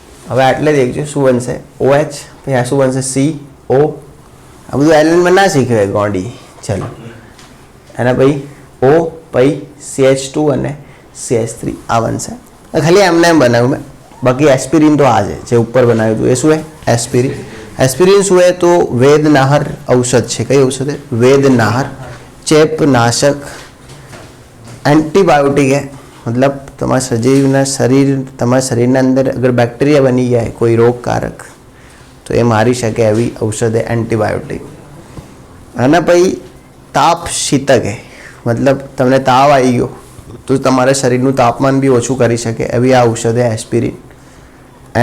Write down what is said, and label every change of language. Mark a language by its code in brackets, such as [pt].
[gu] હવે આટલે દેખજો શું બનશે? OH, પછી આ શું બનશે? CO। આ બધું એલિમેન્ટમાં ના શીખવે ગોડી, ચલો। એના પછી O, પછી CH2 અને CH3 આ બનશે। ખાલી એમને એમ બનાવ્યું મેં, બાકી એસ્પિરિન તો આ છે જે ઉપર બનાવ્યું હતું, એ શું [hi] है? [gu] એસ્પિરિન। एस्पिरिन શું है? [hi] तो वेदनाहर औषध [gu] છે। કઈ ઔષધ है? [hi] वेदनाहर, चेपनाशक, एंटीबायोटिक है। मतलब [gu] તમારા શરીરના અંદર અગર બેક્ટેરિયા બની ગયા है કોઈ રોગકારક, તો એ મારી શકે એવી ઔષધ है एंटीबायोटिक। અને પછી તાપશીતક है, [hi] मतलब [gu] તમને તાવ આવી ગયો તો તમારા શરીરનું તાપમાન બી ઓછું કરી શકે એવી આ ઔષધ है એસ્પિરિન।